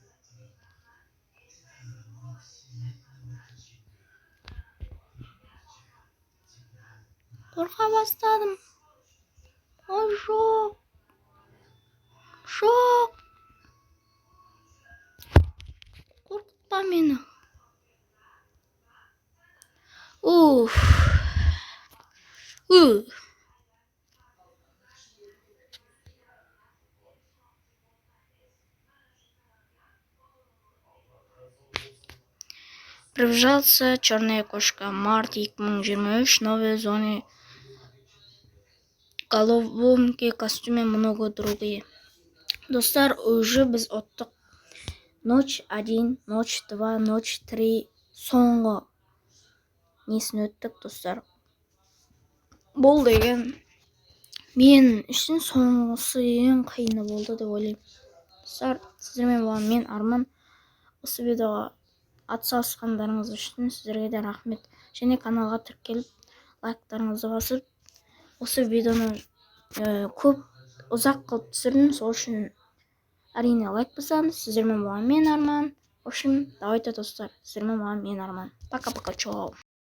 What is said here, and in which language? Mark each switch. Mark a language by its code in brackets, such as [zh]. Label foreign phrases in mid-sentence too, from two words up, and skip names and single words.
[kk] Қорқа бастадым. Ой, жоқ. Қорқытпа мені. Уф. [ru] Приближается черная кошка. Март 2023. Новые зоны. Головоломки, костюмы, много другие. [kk] Достар, уже біз оттық. [ru] Ночь 1, ночь 2, ночь 3. [kk] Соңғы несін өттік, достар. Бұл деген мен үшін соңғысы ең қиыны болды деп ойлаймын. Достар, сіздермен болған мен Арман. Осы видеоға атсалысқандарыңыз үшін сіздерге де рахмет. Және каналға тіркеліп, лайктарыңызды басып, осы видеоны көп ұзақ қылып түсірдім. Сол үшін әрине лайк басамыз. Сіздермен болған мен Арман. [ru] В общем, давайте, [kk] достар, сіздермен болған мен Арман. [ru] Пока-пока, чао.